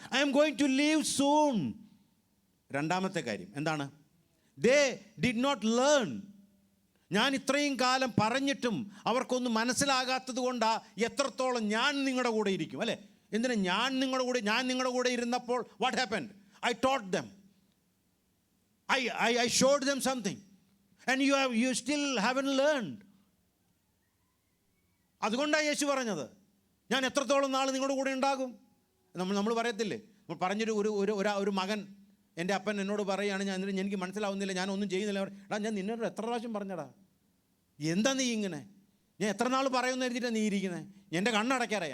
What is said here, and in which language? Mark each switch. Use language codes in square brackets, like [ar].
[en] I'm going to leave soon. [ml] രണ്ടാമത്തെ കാര്യം എന്താണ്? [en] They did not learn. [ml] ഞാൻ ഇത്രയും കാലം പറഞ്ഞിട്ടും അവർക്കൊന്നും മനസ്സിലാകാത്തത് കൊണ്ടാണ് എത്രത്തോളം ഞാൻ നിങ്ങളുടെ കൂടെ ഇരിക്കും, അല്ലേ? എന്തിനാ ഞാൻ നിങ്ങളുടെ കൂടെ ഇരുന്നപ്പോൾ [en] What happened? I taught them, I showed them something and you still haven't learned. [ml] അതുകൊണ്ടാണ് യേശു പറഞ്ഞത്, ഞാൻ എത്രത്തോളം നാൾ നിങ്ങളുടെ കൂടെ ഉണ്ടാകും. നമ്മൾ പറയത്തില്ലേ, നമ്മൾ പറഞ്ഞൊരു ഒരു മകൻ, എൻ്റെ അപ്പൻ എന്നോട് പറയുകയാണ്, എനിക്ക് മനസ്സിലാവുന്നില്ല, ഞാനൊന്നും ചെയ്യുന്നില്ല. എടാ, ഞാൻ നിന്നോട് എത്ര പ്രാവശ്യം പറഞ്ഞടാ, എന്താ നീ ഇങ്ങനെ, ഞാൻ എത്ര നാൾ പറയുമെന്ന് എഴുതിയിട്ടാണ് നീ ഇരിക്കുന്നത്. എൻ്റെ കണ്ണടയ്ക്കാറായി.